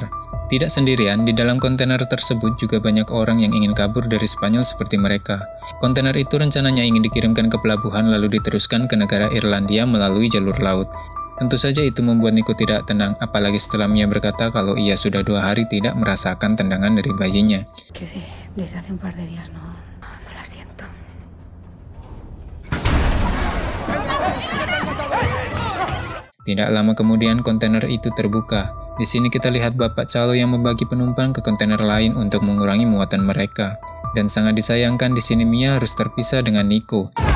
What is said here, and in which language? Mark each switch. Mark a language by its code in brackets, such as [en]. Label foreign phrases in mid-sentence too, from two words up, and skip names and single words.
[id] Tidak sendirian, di dalam kontainer tersebut juga banyak orang yang ingin kabur dari Spanyol seperti mereka. Kontainer itu rencananya ingin dikirimkan ke pelabuhan lalu diteruskan ke negara Irlandia melalui jalur laut. Tentu saja itu membuat Nico tidak tenang, apalagi setelah Mia berkata kalau ia sudah 2 hari tidak merasakan tendangan dari bayinya. [es] Desde hace un par de días no la siento. [id] Tidak lama kemudian kontainer itu terbuka. Di sini kita lihat bapak calo yang membagi penumpang ke kontainer lain untuk mengurangi muatan mereka. Dan sangat disayangkan di sini Mia harus terpisah dengan Nico.